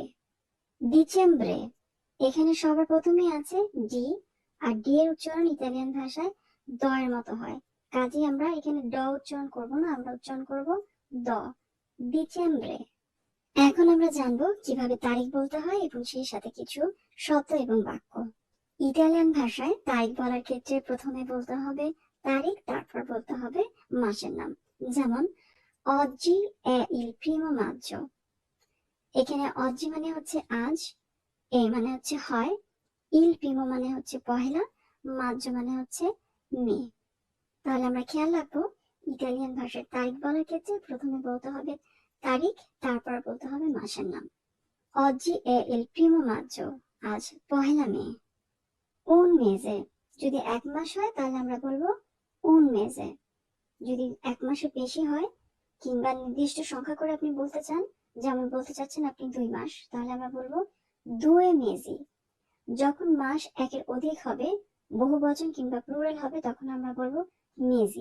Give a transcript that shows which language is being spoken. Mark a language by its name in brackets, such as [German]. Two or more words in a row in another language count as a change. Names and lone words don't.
[Bangla] ডিসেম্বরে, এখানে সবার প্রথমে আছে ডি, আর ডি এর উচ্চারণ ইতালিয়ান ভাষায় দ এর মতো হয়, কাজে আমরা এখানে ড উচ্চারণ করব না, আমরা উচ্চারণ করব দ, ডিসেম্বরে। এখন আমরা জানবো কিভাবে তারিখ বলতে হয় এবং সেই সাথে কিছু শব্দ এবং বাক্য। ইতালিয়ান ভাষায় তারিখ বলার ক্ষেত্রে প্রথমে বলতে হবে তারিখ, তারপর বলতে হবে মাসের নাম। [Italian] যেমন oggi è il primo maggio, [Bangla] এখানে oggi মানে হচ্ছে আজ, এ মানে হচ্ছে হয়, [Italian] il primo [Bangla] মানে হচ্ছে পহেলা, মাজ্জো মানে হচ্ছে মে। তাহলে আমরা খেয়াল রাখবো ইতালিয়ান ভাষার তারিখ বলার ক্ষেত্রে প্রথমে বলতে হবে তারিখ, তারপর বলতে হবে মাসের নাম। [Italian] oggi è il primo maggio, [Bangla] আজ পহেলা মে। [Italian] un mese, [Bangla] যদি এক মাস হয় তাহলে আমরা বলবো মেজে। যদি 1 মাসের বেশি হয় কিংবা নির্দিষ্ট সংখ্যা করে আপনি বলতে চান, যেমন বলতে চাচ্ছেন আপনি 2 মাস, তাহলে আমরা বলবো 2 মেজি। যখন মাস 1-এর অধিক হবে, বহুবচন কিংবা প্লুরাল হবে, তখন আমরা বলবো মেজি।